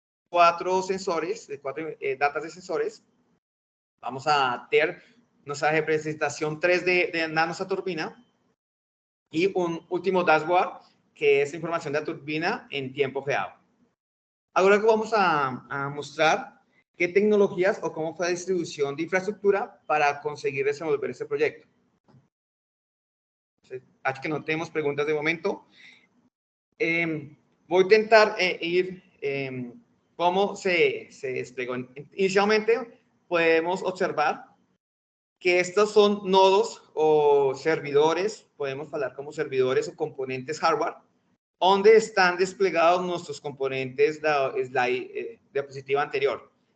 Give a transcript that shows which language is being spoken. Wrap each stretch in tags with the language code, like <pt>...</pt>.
<es>Cuatro sensores, 4 datas de sensores. Vamos a tener nuestra representación 3D de nuestra turbina y un último dashboard, que es información de la turbina en tiempo real. Ahora vamos a mostrar qué tecnologías o cómo fue la distribución de infraestructura para conseguir desenvolver este proyecto.</es> <pt>acho que não temos perguntas de momento. Vou tentar ir</pt> <es>como se desplegó. Inicialmente, podemos observar que estos son nodos o servidores, podemos hablar como servidores o componentes hardware, donde están desplegados nuestros componentes de slide diapositiva anterior.</es>